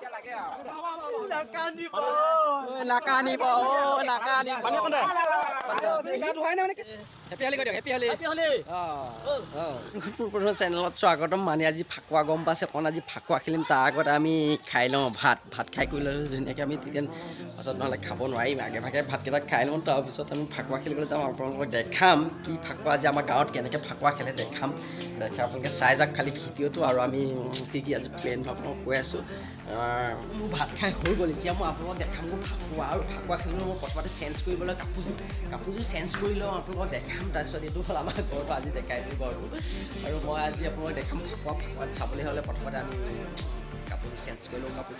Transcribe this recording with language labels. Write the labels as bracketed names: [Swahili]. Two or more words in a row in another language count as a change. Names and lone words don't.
[English] Nakani po, nakani. Pani ko na. Happy holi ko diyo, happy holi. Happy holi. [Assamese] পুনৰ চেনেলত স্বাগতম মানে আজি ফাকুৱা গম পাইছে কোন আজি ফাকুৱা খেলিম তাৰ আগত আমি খাই লওঁ ভাত খাই কৰি ল'লোঁ ধুনীয়াকৈ আমি তেতিয়া পাছত নহ'লে খাব নোৱাৰিম আগে ভাগে ভাতকেইটা খাই লওঁ তাৰপিছত আমি ফাকুৱা খেলিবলৈ যাওঁ আপোনালোকক দেখাম কি ফাকুৱা আজি আমাৰ গাঁৱত কেনেকৈ ফাকুৱা খেলে দেখাম আপোনালোকে চাই যাওক খালি ভিডিঅ'টো আৰু আমি কি আজি প্লেন আপোনালোকক কৈ আছোঁ ভাত খাই হৈ গ'ল এতিয়া মই আপোনালোকক দেখাম মোৰ ফাকুৱা আৰু ফাকুৱা খেলিবলৈ মই প্ৰথমতে চেঞ্জ কৰিবলৈ কাপোৰযোৰ চেঞ্জ কৰি লওঁ আপোনালোকক দেখাম তাৰপিছত এইটো হ'ল আমাৰ ঘৰটো আজি দেখাই দিওঁ ঘৰটো আৰু মই আজি আপোনালোকক দেখাম ফাকুৱাত চাবলৈ হ'লে প্ৰথমতে আমি কাপোৰ চেঞ্জ কৰি লওঁ